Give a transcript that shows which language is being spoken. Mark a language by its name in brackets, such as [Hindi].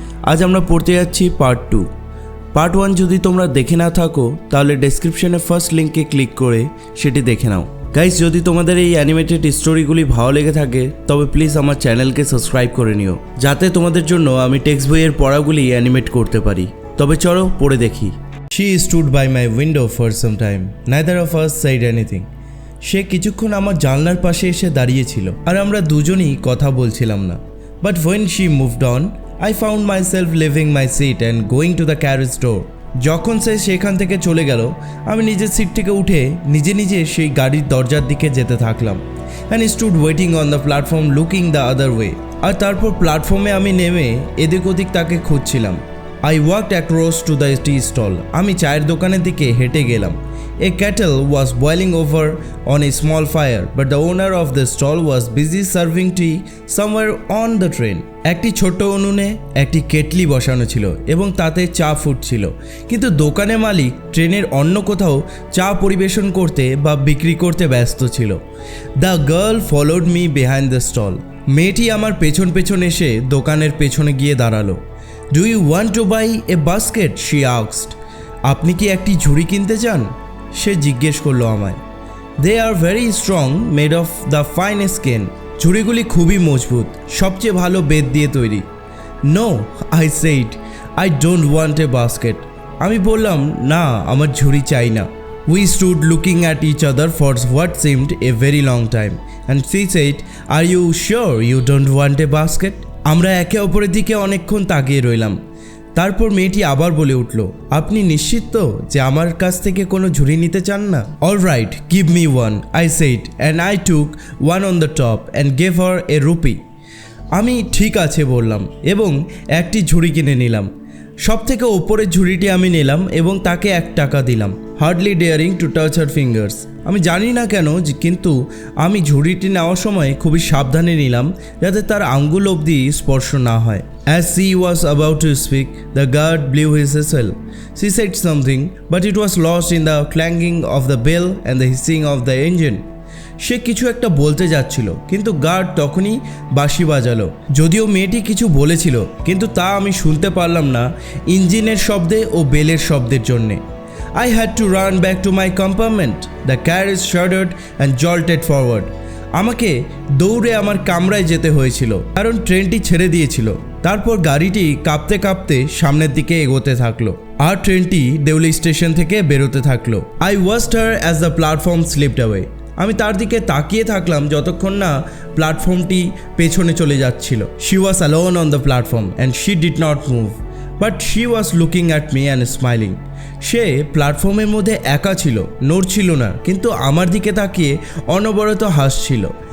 [Bangla] আজ আমরা পড়তে যাচ্ছি পার্ট 2। পার্ট 1 যদি তোমরা দেখে না থাকো তাহলে ডেসক্রিপশনে ফার্স্ট লিঙ্কে ক্লিক করে সেটি দেখে নাও। গাইস, যদি তোমাদের এই অ্যানিমেটেড স্টোরিগুলি ভালো লেগে থাকে তবে প্লিজ আমার চ্যানেলকে সাবস্ক্রাইব করে নিও, যাতে তোমাদের জন্য আমি টেক্সট বইয়ের পড়াগুলি অ্যানিমেট করতে পারি। তবে চলো পড়ে দেখি। [English] She stood by my window for some time. Neither of us said anything. [Bangla] সে কিছুক্ষণ আমার জানলার পাশে এসে দাঁড়িয়েছিল আর আমরা দুজনই কথা বলছিলাম না। [English] But when she moved on, I found myself leaving my seat and going to the carriage door. [Bangla] যখন সে সেখান থেকে চলে গেল, আমি নিজের সিট থেকে উঠে নিজে নিজে সেই গাড়ির দরজার দিকে যেতে থাকলাম। [English] And stood waiting on the platform looking the other way. [Bangla] আর তারপর প্ল্যাটফর্মে আমি নেমে এদিক ওদিক তাকে খুঁজছিলাম। [English] I walked across to the tea stall. [Bangla] আমি চায়ের দোকানের দিকে হেঁটে গেলাম। [English] A kettle was boiling over on a small fire, but the owner of the stall was busy serving tea somewhere on the train. [Bangla] একটি ছোট উনুনে একটি কেটলি বসানো ছিল এবং তাতে চা ফুটছিল, কিন্তু দোকানের মালিক ট্রেনের অন্য কোথাও চা পরিবেশন করতে বা বিক্রি করতে ব্যস্ত ছিল। [English] The girl followed me behind the stall. [Bangla] মেয়েটি আমার পেছন পেছন এসে দোকানের পেছনে গিয়ে দাঁড়ালো। [English] Do you want to buy a basket? She asked. [Bangla] আপনি কি একটি ঝুড়ি কিনতে চান? সে জিজ্ঞেস করলো আমায়। [English] They are very strong, made of the finest skin. [Bangla] ঝুড়িগুলি খুবই মজবুত, সবচেয়ে ভালো বেত দিয়ে তৈরি। [English] No, I said, I don't want a basket. [Bangla] আমি বললাম, না, আমার ঝুড়ি চাই না। [English] We stood looking at each other for what seemed a very long time, and she said, Are you sure you don't want a basket? [Bangla] আমরা একে অপরের দিকে অনেকক্ষণ তাকিয়ে রইলাম। তারপর মেয়েটি আবার বলে উঠল, আপনি নিশ্চিত তো যে আমার কাছ থেকে কোনো ঝুড়ি নিতে চান না? [English] All right, give me one, I said, and I took one on the top and gave her a rupee. [Bangla] আমি ঠিক আছে বললাম এবং একটি ঝুড়ি কিনে নিলাম। সব থেকে ওপরের ঝুড়িটি আমি নিলাম এবং তাকে 1 টাকা দিলাম, [English] Hardly daring to touch her fingers. [Bangla] আমি জানি না কেন, কিন্তু আমি ঝুড়িটি নেওয়ার সময় খুবই সাবধানে নিলাম যাতে তার আঙ্গুল অবধি স্পর্শ না হয়। [English] As she was about to speak, the guard blew his whistle. She said something, but it was lost in the clanging of the bell and the hissing of the engine. [Bangla] সে কিছু একটা বলতে যাচ্ছিল, কিন্তু গার্ড তখনই বাঁশি বাজালো। যদিও মেয়েটি কিছু বলেছিল, কিন্তু তা আমি শুনতে পারলাম না ইঞ্জিনের শব্দে ও বেলের শব্দের জন্যে। [English] I had to run back to my compartment. The carriage shuddered and jolted forward. [Bangla] আমাকে দৌড়ে আমার কামরায় যেতে হয়েছিল কারণ ট্রেনটি ছেড়ে দিয়েছিল। তারপর গাড়িটি কাঁপতে কাঁপতে সামনের দিকে এগোতে থাকলো আর ট্রেনটি দেওলি স্টেশন থেকে বেরোতে থাকলো। [English] I watched her as the platform slipped away. [Bangla] আমি তার দিকে তাকিয়ে থাকলাম যতক্ষণ না প্ল্যাটফর্মটি পেছনে চলে যাচ্ছিল। [English] She was alone on the platform and she did not move, but she was looking at me and smiling. [Bangla] সে প্ল্যাটফর্মের মধ্যে একা ছিল, নড়ছিল না, কিন্তু আমার দিকে তাকিয়ে অনবরত হাসছিল।